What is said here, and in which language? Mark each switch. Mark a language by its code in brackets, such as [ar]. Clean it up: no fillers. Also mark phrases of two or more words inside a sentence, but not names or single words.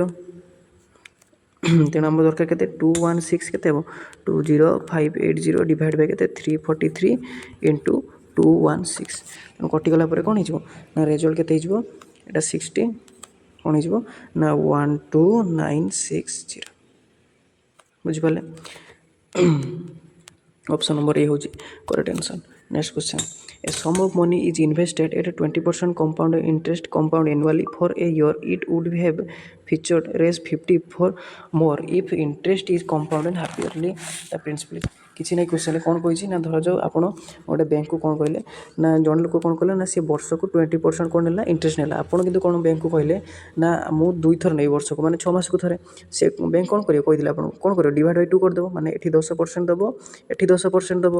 [or] ତେଣୁ ଆମର ଦରକାର କେତେ 216 କେତେ ହେବ 20,580 [en] divide by [or] କେତେ 343 ଇଣ୍ଟୁ 216। ତେଣୁ କଟିଗଲା ପରେ କ'ଣ ହେଇଯିବ ନା ରେଜଲ୍ଟ କେତେ ହେଇଯିବ, ଏଇଟା 60 କ'ଣ ହେଇଯିବ ନା 12960। ବୁଝିପାରିଲେ। [en] option number A ହେଉଛି correct answer. next question. A sum of money is invested at a 20% compound interest compound annually for a year. It would have featured raise 50 for more if interest is compounded half yearly the principal। [or] କିଛି ନାହିଁ କ୍ୱେଶ୍ଚନରେ କ'ଣ କହିଛି ନା ଧରାଯାଉ ଆପଣ ଗୋଟେ ବ୍ୟାଙ୍କକୁ କ'ଣ କହିଲେ ନା ଜଣେ ଲୋକ କ'ଣ କଲେ ନା ସେ ବର୍ଷକୁ 20% କ'ଣ ନେଲା ଇଣ୍ଟରେଷ୍ଟ ନେଲା। ଆପଣ କିନ୍ତୁ କ'ଣ ବ୍ୟାଙ୍କକୁ କହିଲେ ନା ମୁଁ 2 ଥର ନେବି ବର୍ଷକୁ, ମାନେ 6 ମାସକୁ ଥରେ। ସେ ବ୍ୟାଙ୍କ କ'ଣ କରିବ କହିଥିଲେ ଆପଣଙ୍କୁ କ'ଣ କରିବ [en] divide by [or] 2 କରିଦେବ, ମାନେ ଏଠି 10% ଦେବ ଏଠି 10% ଦେବ।